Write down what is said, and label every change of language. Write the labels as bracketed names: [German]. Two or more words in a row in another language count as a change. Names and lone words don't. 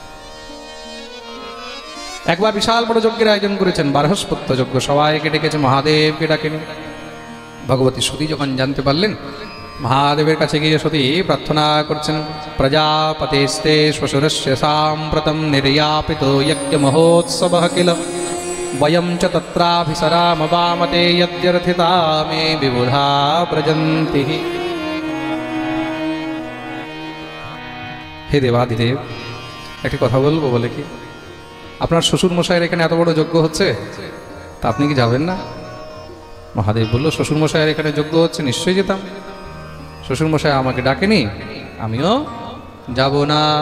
[Bangla] একবার বিশাল বড় যজ্ঞের আয়োজন করেছেন, বারহস্পত্য যজ্ঞ। সবাইকে ডেকেছে, মহাদেবকে ডাকেন। ভগবতী সতী যখন জানতে পারলেন, মহাদেবের কাছে গিয়ে সতী প্রার্থনা করছেন, [Sanskrit] প্রজাপতেস্তে শ্বশুরস্য সাম্প্রতম নির্যাপিত যজ্ঞ মহোৎসব কিল। वयं च तत्राभिसरामवामते यद्यर्थिता मे विबुधा व्रजन्ति। [Bangla] হে দেবাদিদেব, একটি কথা বলবো বলে কি, আপনার শ্বশুর মশাইয়ের এখানে এত বড় যজ্ঞ হচ্ছে, তা আপনি কি যাবেন না? মহাদেব বলল, শ্বশুর মশাইয়ের এখানে যজ্ঞ হচ্ছে, নিশ্চয়ই যেতাম। শ্বশুর মশাই আমাকে ডাকেনি, আমিও যাব না।